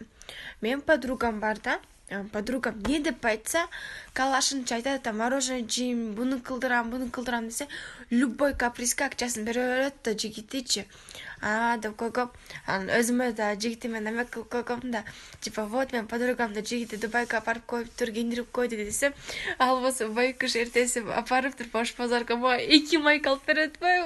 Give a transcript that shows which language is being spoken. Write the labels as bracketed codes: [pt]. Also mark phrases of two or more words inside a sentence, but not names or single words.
[ky] Менин подругам бар да. Подругам не деп айтса, калашынча айтат да, мороженое жейм, буну кылдырам десе, любой капризге акчасын бере берет да жигитичи. Деп койгом, анан өзүмө да жигитиме неме кылып койгом да, [ru] типа вот [ky] мен подругамды жигити Дубайга апарып коюптур, кийиндирип койду десем, ал болсо байкуш эртеси апарыптыр Бош базарга, мага 2 майка алып берип атпайбы?